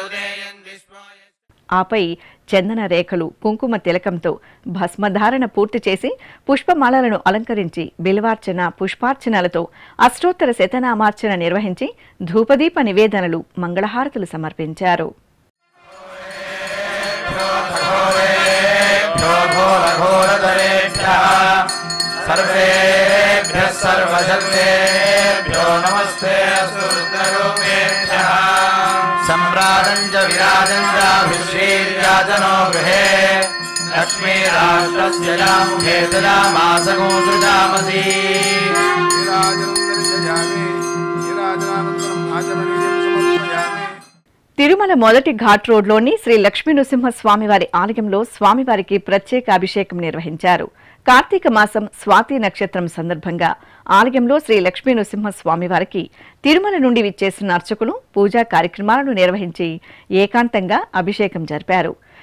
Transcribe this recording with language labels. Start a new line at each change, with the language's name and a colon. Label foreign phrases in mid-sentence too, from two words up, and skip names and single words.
Telugu: ఆపై చందన రేఖలు, కుంకుమ తిలకంతో భస్మధారణ పూర్తి చేసి పుష్పమాలలను అలంకరించి బిల్వార్చన, పుష్పార్చనలతో అష్టోత్తర శతనామార్చన నిర్వహించి ధూపదీప నివేదనలు, మంగళహారతులు సమర్పించారు.
Sanskrit: सम्राजञ्च विराजञ्चाभिश्रीर्याजनो गृहे लक्ष्मीराष्ट्रस्य यामुखे तदामासगो सृजामसि
Telugu: తిరుమల మొదటి ఘాట్ రోడ్లోని శ్రీ లక్ష్మీ నృసింహస్వామివారి ఆలయంలో స్వామివారికి ప్రత్యేక అభిషేకం నిర్వహించారు. కార్తీక మాసం స్వాతి నక్షత్రం సందర్భంగా ఆలయంలో శ్రీ లక్ష్మీ నృసింహస్వామివారికి తిరుమల నుండి విచ్చేసిన అర్చకులు పూజా కార్యక్రమాలను నిర్వహించి ఏకాంతంగా అభిషేకం జరిపారు.